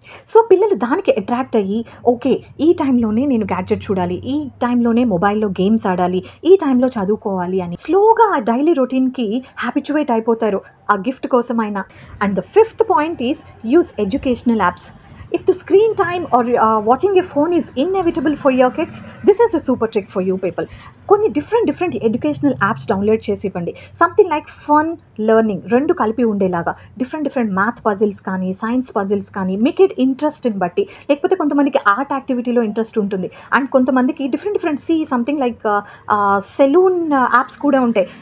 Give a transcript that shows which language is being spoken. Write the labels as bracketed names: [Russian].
[Telugu] So పిల్లలు దానికి attract అయ్యి, ఓకే ఈ టైంలోనే నేను గ్యాడ్జెట్ చూడాలి, ఈ టైంలోనే మొబైల్లో గేమ్స్ ఆడాలి, ఈ టైంలో చదువుకోవాలి అని స్లోగా ఆ డైలీ రొటీన్కి హ్యాబిచువేట్ అయిపోతారు ఆ గిఫ్ట్ కోసమైనా. [English] And the fifth point is use educational apps. If the screen time or watching a phone is inevitable for your kids, this is a super trick for you people. [Telugu] కొన్ని different educational apps download చేసి ఇవ్వండి. [English] something like fun learning [Telugu] రెండు కలిపి ఉండేలాగా different math puzzles కానీ science puzzles కానీ, make it ఇంట్రెస్ట్ని బట్టి. లేకపోతే కొంతమందికి ఆర్ట్ యాక్టివిటీలో ఇంట్రెస్ట్ ఉంటుంది అండ్ కొంతమందికి different [English] something like salon apps [Telugu] కూడా ఉంటాయి.